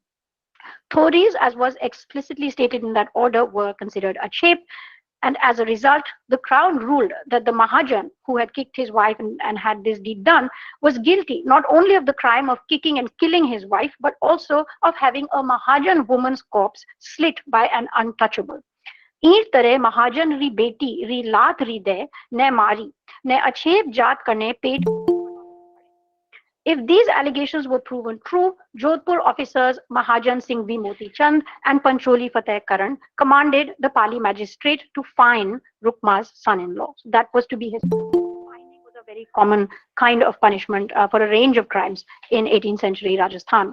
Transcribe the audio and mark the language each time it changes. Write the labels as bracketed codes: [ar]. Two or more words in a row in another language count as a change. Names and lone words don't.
[en] Thoris, as was explicitly stated in that order, were considered achep, and as a result, the crown ruled that the Mahajan, who had kicked his wife and had this deed done, was guilty not only of the crime of kicking and killing his wife, but also of having a Mahajan woman's corpse slit by an untouchable. [mwr] ईर तरह महाजन री बेटी री लात री दे ने मारी ने अछेप जात कने पेट. [en] If these allegations were proven true, Jodhpur officers Mahajan Singh V. Moti Chand and Pancholi Fateh Karan commanded the Pali magistrate to fine Rukma's son-in-law. So that was to be his fining. Was a very common kind of punishment for a range of crimes in 18th century Rajasthan.